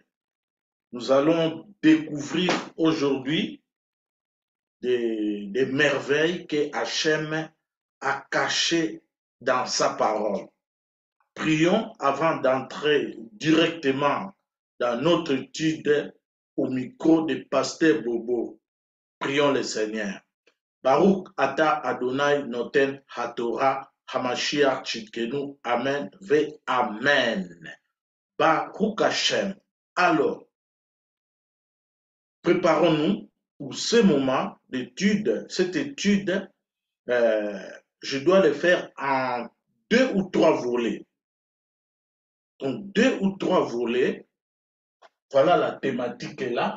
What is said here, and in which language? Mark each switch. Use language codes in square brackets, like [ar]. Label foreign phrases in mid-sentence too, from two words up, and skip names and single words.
[fr] Nous allons découvrir aujourd'hui des merveilles que Hachem a cachées dans sa parole. Prions avant d'entrer directement dans notre étude au micro de Pasteur Bobo. Prions le Seigneur. [he] ברוך אתה ה' נותן התורה המשיח צדקנו. אמן. ואמן. ברוך השם. [fr] Alors, préparons-nous pour ce moment d'étude. Cette étude, je dois le faire en 2 ou 3 volets. Donc, 2 ou 3 volets, voilà la thématique est là.